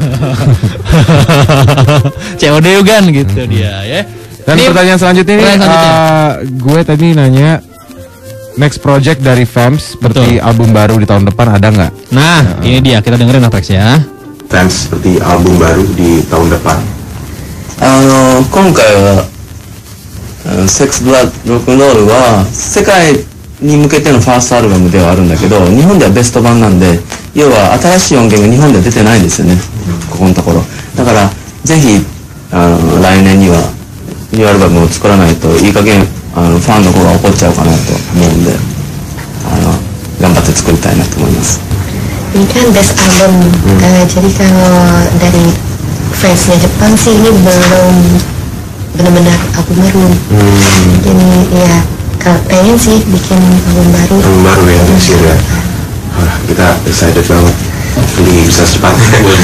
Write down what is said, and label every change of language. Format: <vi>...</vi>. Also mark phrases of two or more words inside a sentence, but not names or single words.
<id>COD gan gitu dia ya. Dan ini pertanyaan selanjutnya ini gue tadi nanya</id> <en>next project</en> <id>dari FAMS seperti album baru di tahun depan ada nggak? Nah, ini dia, kita dengerin Anthrax ya. FAMS seperti album baru di tahun depan.</id> <ja>今回はセックスブラッドロックンロールは世界に向けてのファーストアルバムではあるんだけど、日本ではベスト版なんで、要は新しい音源が日本では出てないんですよね、ここのところ。だからぜひ来年にはニューアルバムを作らないといい加減ファンの子が怒っちゃうかなと思うんで、頑張って作りたいなと思います。</ja> <id>Ini kan best album, jadi kalau dari fansnya Jepang sih ini belum benar-benar album baru. Jadi ya kalau pengen sih bikin album baru. Album baru ya, sih ya. Kita excited banget, jadi bisa secepatnya.</id>